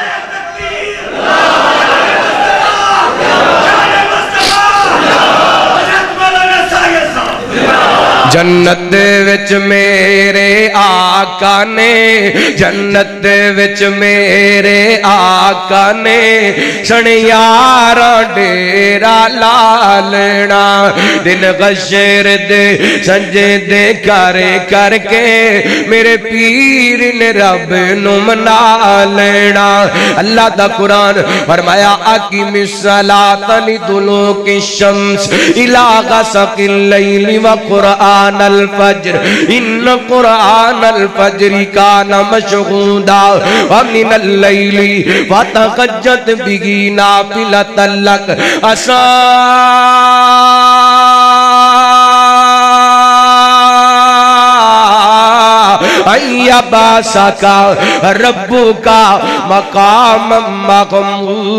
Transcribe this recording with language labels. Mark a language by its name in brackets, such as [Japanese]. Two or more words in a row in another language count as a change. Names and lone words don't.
[Punjabi] جنت وچ میرے آقا نے جنت وچ میرے آقا نے سنیارا ڈیرا لا لینا دن غشر دے سجدے کر کے میرے پیر نے رب نو منا لینا اللہ دا قرآن فرمایا اقیم [Arabic] الصلاۃ لدلوک الشمس الی غسق اللیل وقرآن الفجر ان قرآن الفجر کان مشہودا ومن اللیل فتہجد بہ نافلۃ لک عسیٰ ان یبعثک ربک مقاما محمودا